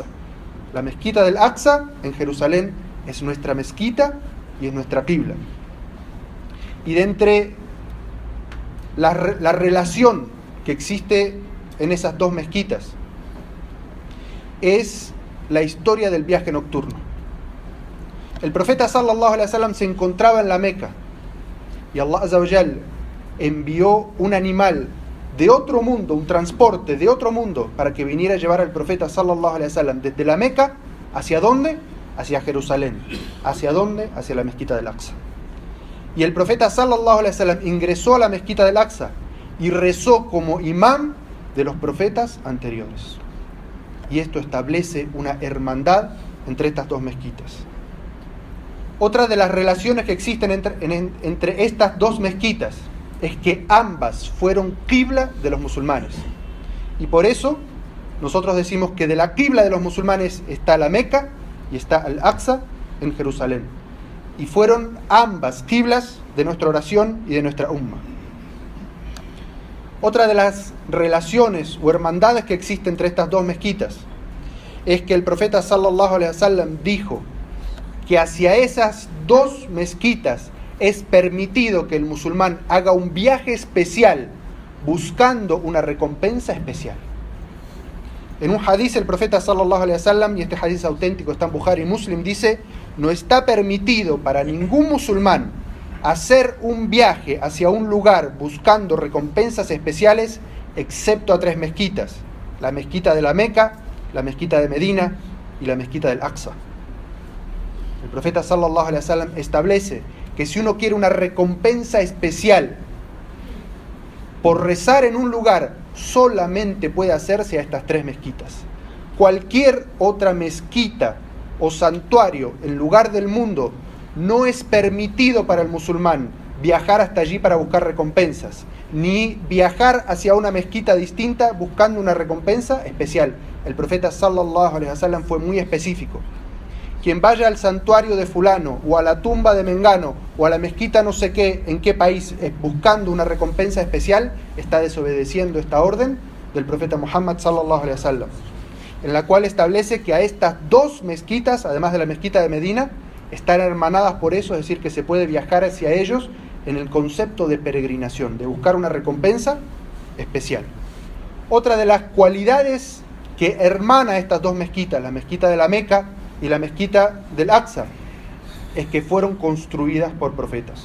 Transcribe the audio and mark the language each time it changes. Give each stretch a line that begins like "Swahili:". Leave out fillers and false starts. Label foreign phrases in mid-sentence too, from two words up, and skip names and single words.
Spanish: La mezquita del Aqsa en Jerusalén es nuestra mezquita y es nuestra qibla. Y de entre la relación que existe en esas dos mezquitas es la historia del viaje nocturno. El profeta
Arabic: صلى الله عليه وسلم
Spanish: se encontraba en la Meca y
Arabic: الله عز وجل
Spanish: envió un animal de otro mundo, un transporte de otro mundo para que viniera a llevar al profeta
Arabic: صلى الله عليه وسلم
Spanish: desde la Meca, ¿hacia dónde? Hacia Jerusalén. ¿Hacia dónde? Hacia la mezquita del Aqsa. Y el profeta
Arabic: صلى الله عليه وسلم
Spanish: ingresó a la mezquita del Aqsa y rezó como imán de los profetas anteriores. Y esto establece una hermandad entre estas dos mezquitas. Otra de las relaciones que existen entre estas dos mezquitas es que ambas fueron qibla de los musulmanes. Y por eso nosotros decimos que de la qibla de los musulmanes está la Meca y está Al-Aqsa en Jerusalén. Y fueron ambas qiblas de nuestra oración y de nuestra umma. Otra de las relaciones o hermandades que existen entre estas dos mezquitas es que el profeta
Arabic: صلى الله عليه وسلم
Spanish: dijo que hacia esas dos mezquitas es permitido que el musulmán haga un viaje especial buscando una recompensa especial. En un hadith el profeta
Arabic: صلى الله عليه وسلم,
Spanish: y este hadith auténtico está en Bukhari y Muslim, dice: no está permitido para ningún musulmán hacer un viaje hacia un lugar buscando recompensas especiales excepto a tres mezquitas: la mezquita de la Meca, la mezquita de Medina y la mezquita del Aqsa. El profeta
Arabic: صلى الله عليه وسلم
Spanish: establece que si uno quiere una recompensa especial por rezar en un lugar, solamente puede hacerse a estas tres mezquitas. Cualquier otra mezquita o santuario en lugar del mundo no es permitido para el musulmán viajar hasta allí para buscar recompensas, ni viajar hacia una mezquita distinta buscando una recompensa especial. El profeta
Arabic: صلى الله عليه وسلم
Spanish: fue muy específico. Quien vaya al santuario de fulano, o a la tumba de Mengano, o a la mezquita no sé qué, en qué país, buscando una recompensa especial, está desobedeciendo esta orden del profeta Muhammad
Arabic: صلى الله عليه وسلم,
Spanish: en la cual establece que a estas dos mezquitas, además de la mezquita de Medina, están hermanadas por eso, es decir, que se puede viajar hacia ellos en el concepto de peregrinación, de buscar una recompensa especial. Otra de las cualidades que hermana estas dos mezquitas, la mezquita de la Meca y la mezquita del Aqsa, es que fueron construidas por profetas.